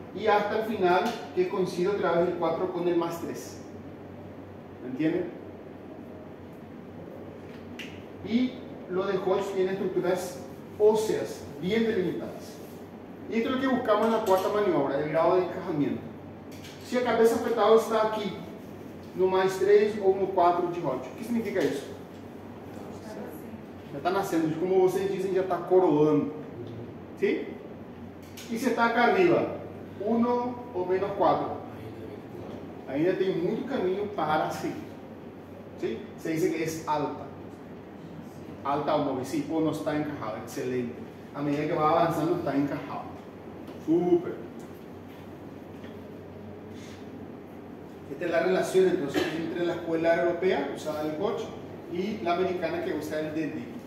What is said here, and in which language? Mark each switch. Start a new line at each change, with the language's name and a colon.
Spanish: Y hasta el final, que coincide otra vez el 4 con el +3. ¿Me entienden? Y lo de Hodge tiene estructuras óseas bien delimitadas. Y esto es lo que buscamos en la cuarta maniobra, el grado de encajamiento.
Portuguese: Si a cabeça fetal está aqui, no mais 3 ou no 4 de Roth, o que significa isso? Já está nascendo, como vocês dizem, já está coroando. Sim? E se está
Spanish: acá arriba,
Portuguese: 1 ou menos 4, ainda tem muito caminho para seguir.
Spanish: ¿Sí? Se dice que es alta. Alta o móvil, sí, o no está encajado, excelente. A medida que va avanzando está encajado. Súper. Esta es la relación entonces entre la escuela europea, usada el Hodge, y la americana que usa el DELI.